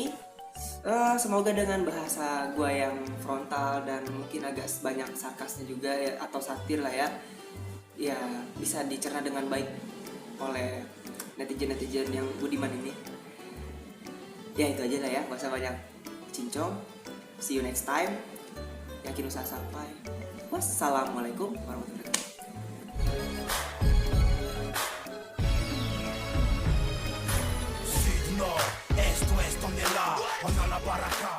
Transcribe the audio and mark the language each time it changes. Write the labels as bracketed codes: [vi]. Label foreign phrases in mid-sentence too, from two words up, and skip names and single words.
[id] Semoga dengan bahasa gue yang frontal dan mungkin agak banyak sarkasnya juga ya, atau satir lah ya bisa dicerna dengan baik oleh netizen yang budiman ini. Ya itu aja lah ya, gak usah banyak cincong. [en] See you next time. [id] Yakin usaha sampai. [ar] والسلام عليكم ورحمة الله وبركاته. [es] Esto es donde la van a la barra.